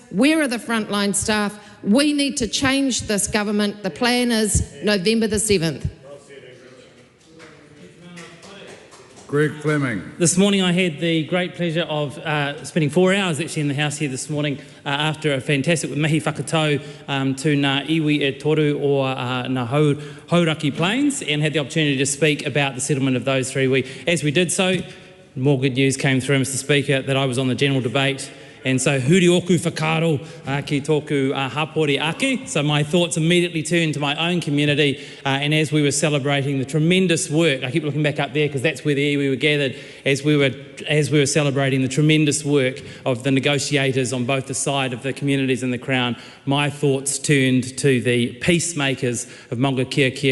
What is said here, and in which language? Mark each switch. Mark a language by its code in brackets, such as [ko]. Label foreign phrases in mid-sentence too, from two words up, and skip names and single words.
[en] Where are the frontline staff? We need to change this government. The plan is November the 7th. Greg Fleming. This morning I had the great pleasure of spending 4 hours actually in the House here this morning after a fantastic [mi] mihi whakatau [en] to [mi] ngā iwi e toru o ngā Hauraki Plains, [en] and had the opportunity to speak about the settlement of those 3 As we did so, more good news came through, Mr. Speaker, that I was on the general debate. And so, [mi] huri oku whakaro ki tōku hapori ake. [en] So my thoughts immediately turned to my own community, and as we were celebrating the tremendous work, I keep looking back up there because that's where the iwi were gathered, as we were celebrating the tremendous work of the negotiators on both the side of the communities and the Crown, my thoughts turned to the peacemakers of Maunga Kia Kia.